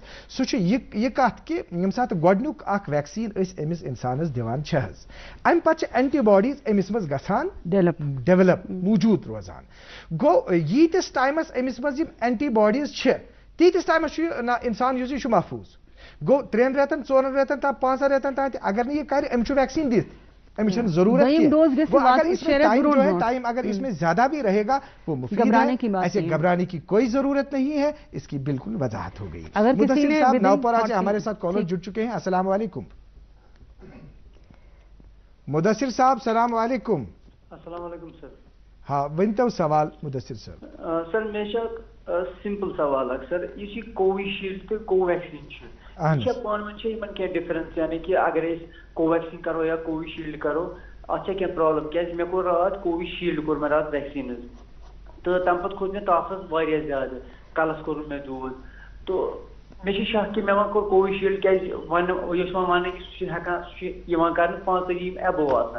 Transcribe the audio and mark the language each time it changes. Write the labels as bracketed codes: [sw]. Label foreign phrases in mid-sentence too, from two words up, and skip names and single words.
[ks] سُہ چھُ یہِ کتھ کہِ ییٚمہِ ساتہٕ گۄڈنیُک اکھ ویکسیٖن أسۍ أمِس انسانس دِوان چھِ حظ امہِ پتہٕ چھِ اینٹی باڈیٖز أمِس منٛز گژھان ڈیولپ موٗجوٗد روزان. گوٚو ییٖتِس ٹایمس أمِس منٛز یِم اینٹی باڈیٖز چھِ تیٖتِس ٹایمس چھُ انسان یُس یہِ چھُ محفوٗظ. گوٚو 3 رٮ۪تن 4 رٮ۪تن تام 5 رٮ۪تن تام تہِ اگر نہٕ یہِ کرِ أمِس چھُ ویکسیٖن دِتھ أمِس چھنہٕ ضروٗرت ٹائم [ur] اگر اس میں زیادہ بھی رہے گا وہ مفید ہے. ایسے گھبرانے کی کوئی ضرورت نہیں ہے. اس کی بالکل وضاحت ہو گئی. مدثر صاحب نوپورہ سے ہمارے ساتھ کالر جڑ چکے ہیں. [ar] السلام علیکم. [ur] مدثر صاحب [ar] السلام علیکم. السلام علیکم سر. [ks] ہاں ؤنۍتو سوال مدثر صاحب. سر مےٚ چھُ سمپل سوال اکھ سر. یُس یہِ کووِ شیٖلڈ تہٕ کو ویکسیٖن چھُ یہِ چھا پانہٕ ؤنۍ چھا یِمن کینٛہہ ڈِفرنس یعنی کہِ اگر أسۍ کو ویکسیٖن کرو یا کووِ شیٖلڈ کرو اتھ چھا کینٛہہ پرابلم کیازِ مےٚ کوٚر راتھ کووِ شیٖلڈ کوٚر مےٚ راتھ ویکسیٖن حظ تہٕ تمہِ پتہٕ کھوٚت مےٚ تاپھس واریاہ زیادٕ کلس کوٚرُن مےٚ دود تہٕ مےٚ چھُ شک کہِ مےٚ ما کوٚر کووِ شیٖلڈ کیازِ وۄنۍ یُس وۄنۍ ونان کہِ سُہ چھُ ہٮ۪کان سُہ چھُ یِوان کرنہٕ 45 یِم ایبو آسان.